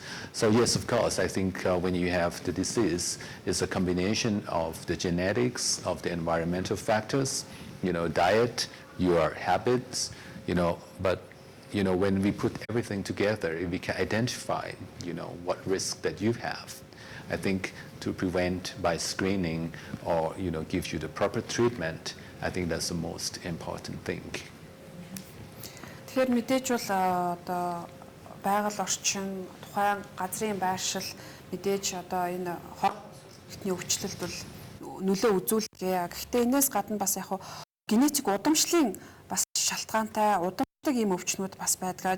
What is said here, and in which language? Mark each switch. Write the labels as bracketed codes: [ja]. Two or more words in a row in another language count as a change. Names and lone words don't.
[en] So yes, of course, I think when you have the disease, it's a combination of the genetics, of the environmental factors, diet, your habits, but when we put everything together, if we can identify, what risk that you have, I think to prevent by screening or, give you the proper treatment, I think that's the most important thing. [mn] Тэгэхээр мэдээж бол одоо байгаль орчин, тухайн газрын байршил мэдээж одоо энэ хоолны өвчлөлт бол нөлөө үзүүлдэг. Гэхдээ энэс гадна бас яг генетик удамшлын бас шалтгаантай удамшдаг ийм өвчнүүд бас байдаг.